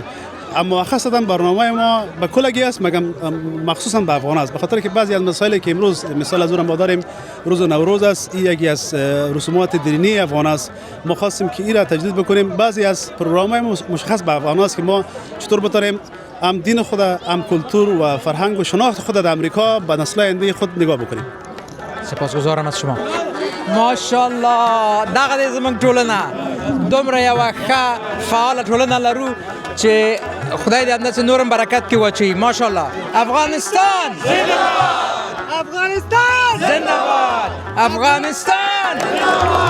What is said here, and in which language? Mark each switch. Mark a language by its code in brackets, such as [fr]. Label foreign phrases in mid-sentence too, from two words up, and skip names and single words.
[fa] اما خاصتا برنامه ما به کلگی است، مگم مخصوصا به افغان است، به خاطر که بعضی از مسائلی که امروز مثال از اون ما داریم روز نوروز است، این یکی از رسومات دینی افغان است. ما خواستیم که این را تجدید بکنیم. بعضی از پروگرام‌های مشخص به افغان است که ما چطور بتونیم هم دین خود، هم کلتور و فرهنگ و شناخت خود در امریکا به نسل آینده خود نگاه بکنیم. سپاسگزارم از شما. [ps] ماشاءالله دغه زمونږ ټولنه دومره یوه ښه فعاله ټولنه لرو چې خدای دې همداسې نورم برکت کې واچوي. ماشاءالله. [fa] افغانستان افغانستان زنده باد.